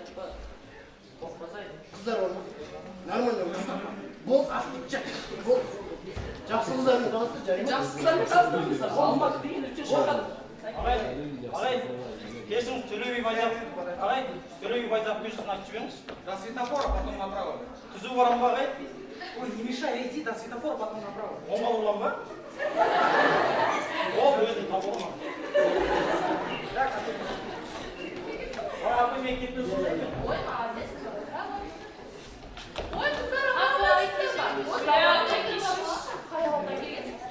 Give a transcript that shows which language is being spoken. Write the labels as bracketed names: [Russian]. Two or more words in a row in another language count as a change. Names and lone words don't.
[Kazakh] Қайтпа, қорықпасай. Қыздар бар ма? Нормально ма? Бол, бол. Жақсы қыздармен танысты, жарайды ма? Жақсы қыздармен таныстырдыңыздар. Алматы деген үлкен шаһар. Ағай, кешіріңіз, Төле би Байзақ, ағай, Төле би Байзақ көшесін айтып жіберіңіз. [Russian] До светофора, потом направо. [Kazakh] Түзу барам ба, ағай? Ой, [Russian] не мешай, иди до светофора, потом направо. [Kazakh] Оңға болам ба? Ол өзін табылы ма? Апай, мен кеттім сондай ма? [Russian] Ой, молодец, браво. Ой, қыздар, молодец. [Kazakh] Қай ауылдан келгенсіз?